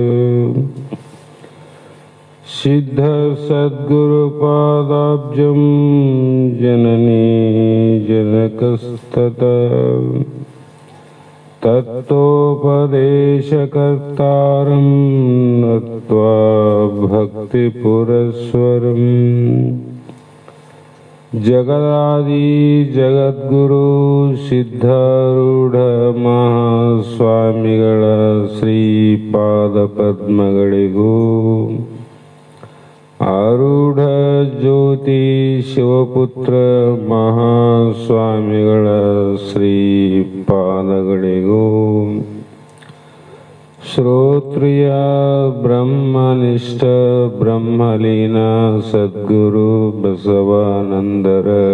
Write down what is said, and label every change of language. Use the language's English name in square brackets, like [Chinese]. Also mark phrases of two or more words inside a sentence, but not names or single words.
[Sanskrit] सिद्ध सद्गुरुपादाब्जं जननी जनकस्ततः तत्तोपदेशकर्तारं नत्वा भक्तिपुरस्वरम्. [Kannada] ಜಗದಾದಿ ಜಗದ್ಗುರು ಸಿದ್ಧಾರೂಢ ಮಹಾಸ್ವಾಮಿಗಳ ಶ್ರೀಪಾದ ಪದ್ಮಗಳಿಗೂ ಆರೂಢ ಜ್ಯೋತಿ ಶಿವಪುತ್ರ ಮಹಾಸ್ವಾಮಿಗಳ ಶ್ರೀಪಾದಗಳಿಗೂ ಶ್ರೋತ್ರಿಯ ಬ್ರಹ್ಮನಿಷ್ಠ ಬ್ರಹ್ಮಲೀನ ಸದ್ಗುರು ಬಸವಾನಂದರ